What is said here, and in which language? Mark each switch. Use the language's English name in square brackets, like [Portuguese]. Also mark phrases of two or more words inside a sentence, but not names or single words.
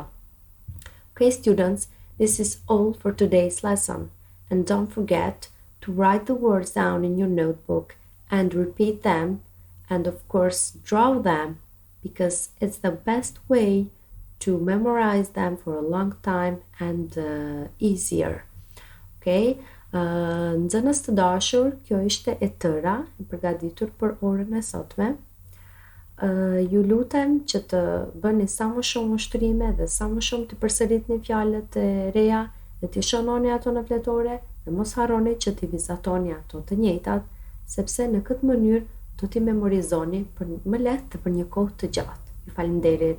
[English] Okay, students, this is all for today's lesson. And don't forget to write the words down in your notebook and repeat them, and of course draw them, because it's the best way to memorize them for a long time and easier. Okay? [Albanian] Nxënës të dashur, kjo ishte e tëra e përgatitur për orën e sotme. Ju lutem që të bëni sa më shumë ushtrime dhe sa më shumë të përsëritni fjalët e reja dhe të shononi ato në fletore, dhe mos harroni që të vizatoni ato të njëjtat, sepse në këtë mënyrë do t'i memorizoni për më lehtë dhe për një kohë të gjatë.